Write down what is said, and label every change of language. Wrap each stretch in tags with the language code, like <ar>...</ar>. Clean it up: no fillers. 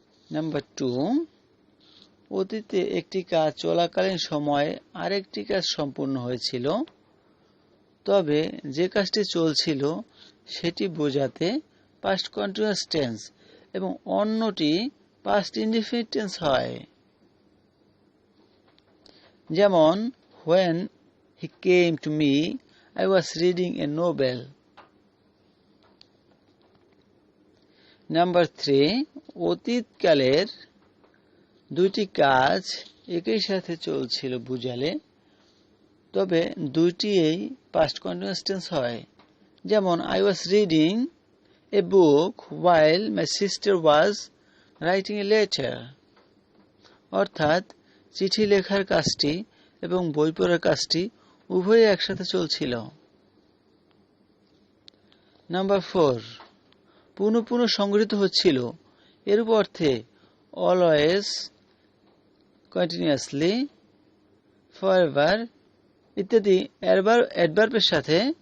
<bn>Number 2, অতীতে একটি কাজ চলাকালীন সময়ে আরেকটি কাজ সম্পূর্ণ হয়েছিল, তবে যে কাজটি চলছিল সেটি বোঝাতে পাস্ট কন্টিনিউয়াস টেন্স এবং অন্যটি পাস্ট ইনডিফিনিট টেন্স হয়। যেমন</bn> <en>when he came to me I was reading a novel.</en> <bn>Number 3, অতীতকালের দুইটি কাজ একই সাথে চলছিল বুঝালে, তবে দুইটিই পাস্ট কন্টিনিউয়াস টেন্স হয়। যেমন</bn> <en>I was reading a book while my sister was writing a letter.</en> <bn>অর্থাৎ চিঠি লেখার কাজটি এবং বই পড়ার কাজটি উভয়ই একসাথে চলছিল। নাম্বার 4, পুনঃ পুনঃ সংঘটিত হচ্ছিল, এর অর্থে অলওয়েজ, কন্টিনিউয়াসলি, ফরএভার ইত্যাদি অ্যাডভার্বের সাথে।</bn>